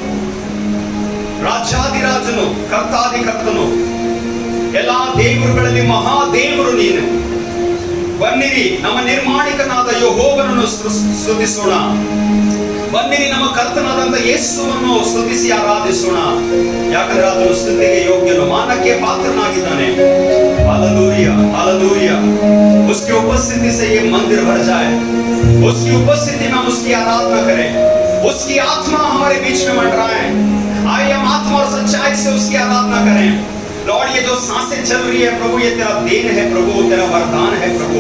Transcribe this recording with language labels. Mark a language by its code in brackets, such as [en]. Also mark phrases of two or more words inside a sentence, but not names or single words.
[kn] ರಾಜಾದಿರಾಜನು, ಕರ್ತಾದಿ ಕರ್ತನು, ಎಲ್ಲಾ ದೇವರುಗಳಲ್ಲಿ ಮಹಾದೇವರು ನೀನು। ಬನ್ನಿರಿ ನಮ್ಮ ನಿರ್ಮಾಣಿಕನಾದ ಯೆಹೋವನನ್ನು ಸ್ತುತಿಸೋಣ, ಬನ್ನಿರಿ ನಮ್ಮ ಕರ್ತನಾದಂತ ಯೇಸುವನ್ನು ಸ್ತುತಿಸಿ ಆರಾಧಿಸೋಣ, ಯಾಕಂದ್ರೆ ಆತನು ಸ್ತುತಿಗೆ ಯೋಗ್ಯನು, ಮಾನಕ್ಕೆ ಪಾತ್ರನಾಗಿದ್ದಾನೆ। [hi] हालेलुया हालेलुया। उसकी उपस्थिति से ये मंदिर भर जाए, उसकी उपस्थिति में हम उसकी आराधना करें, उसकी आत्मा हमारे बीच में मंडराए। आइए हम आत्मा और सच्चाई से उसकी आराधना करें। लॉर्ड, ये जो सांसें चल रही है प्रभु, ये तेरा देन है प्रभु, तेरा वरदान है प्रभु।